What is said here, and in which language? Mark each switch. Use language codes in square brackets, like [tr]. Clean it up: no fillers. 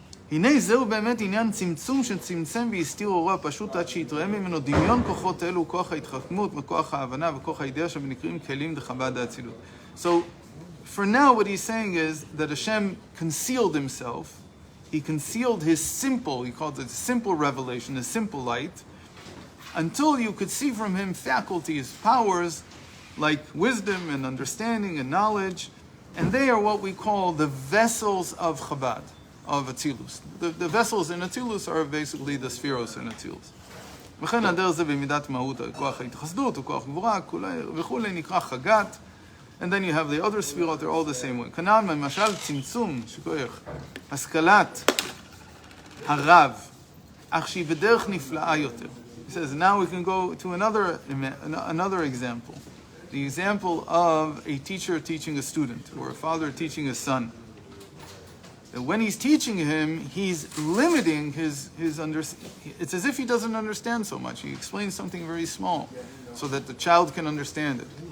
[he] הנה זהו באמת עניין צמצום שצמצם והסתיר אורו הפשוט עד שיתראה ממנו דמיון כוחות אלו, כוח ההתחכמות וכוח ההבנה וכוח הידיעה שנקראים כלים דחב"ד האצילות. So, [en] for now, what he's saying is that Hashem concealed himself. He concealed his simple, he called it simple revelation, a simple light, until you could see from him faculties, powers, like wisdom and understanding and knowledge. And they are what we call the vessels of Chabad, of Atzilus. The vessels in Atzilus are basically the Sefirot in Atzilus. [he] וכן הדרך זה במידת מהות, כוח ההתחסדות, כוח גבורה, וכולי נקרא חגת. [en] And then you have the other Sefirot, they're all the same way. [he] כנ"ל, למשל, צמצום, שכוח, השכלת הרב, אך שהיא בדרך נפלאה יותר. [en] He says, now we can go to another example. The example of a teacher teaching a student, or a father teaching a son. And when he's teaching him, he's limiting his it's as if he doesn't understand so much. He explains something very small, so that the child can understand it.